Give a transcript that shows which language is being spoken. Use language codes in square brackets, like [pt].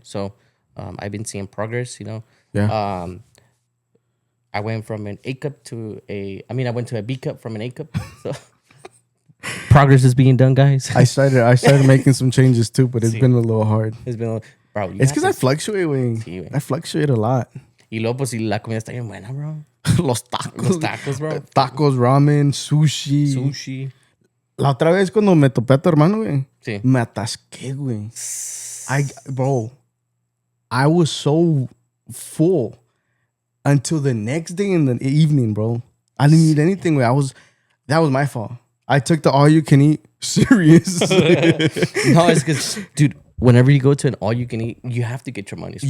[en] So I've been seeing progress, you know. Yeah. I went from an A cup to I went to a B cup from an A cup. So progress is being done, guys. I started making some changes too, but it's been a little hard. It's been, bro. It's because I fluctuate, güey. [es] Sí, güey. [en] I fluctuate a lot. [es] Y luego, pues, si la comida está bien buena, bro. Los tacos. Los tacos, bro. Tacos, ramen, sushi. Sushi. La otra vez cuando me topé a tu hermano, güey. Sí. Me atasqué, güey. [en] Bro, I was so full until the next day in the evening, bro. I didn't eat anything, güey. That was my fault. I took the all-you-can-eat serious. No, it's because, dude, whenever you go to an all-you-can-eat, you have to get your money's worth.